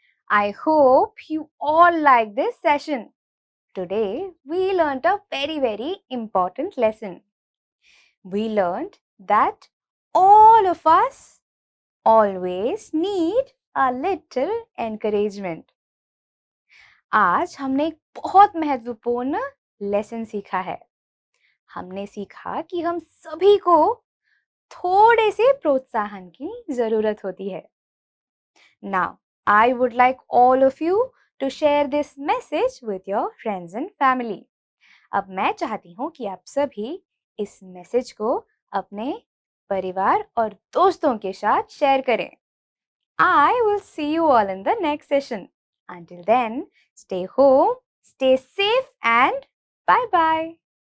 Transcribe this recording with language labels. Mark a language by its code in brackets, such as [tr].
[en] I hope you all like this session. Today, we learnt a very important lesson. We learnt that all of us always need a little encouragement. [hi] आज हमने एक बहुत महत्वपूर्ण lesson सीखा है. हमने सीखा कि हम सभी को थोड़े से प्रोत्साहन की जरूरत होती है. [en] Now, I would like all of you to share this message with your friends and family. [hi] अब मैं चाहती हूँ कि आप सभी इस मैसेज को अपने परिवार और दोस्तों के साथ शेयर करें. [en] I will see you all in the next session. Until then, stay home, stay safe and bye-bye.